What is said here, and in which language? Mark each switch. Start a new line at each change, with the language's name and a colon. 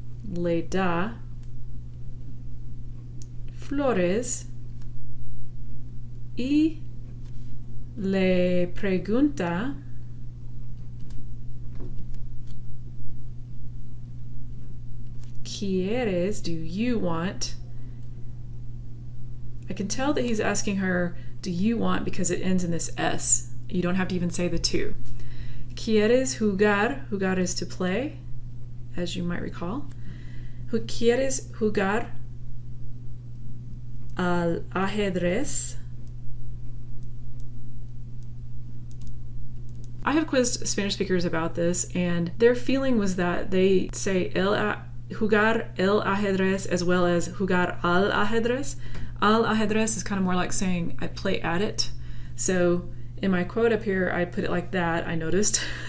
Spanish: Le da flores y le pregunta ¿Quieres?
English: Do you want? I can tell that he's asking her, do you want, because it ends in this S. You don't have to even say the 2.
Spanish: ¿Quieres jugar?
English: Jugar is to play, as you might recall.
Spanish: ¿Quieres jugar al ajedrez?
English: I have quizzed Spanish speakers about this, and their feeling was that they say
Spanish: jugar el ajedrez
English: as well as
Spanish: jugar al ajedrez. Al ajedrez
English: is kind of more like saying I play at it. So in my quote up here, I put it like that, I noticed.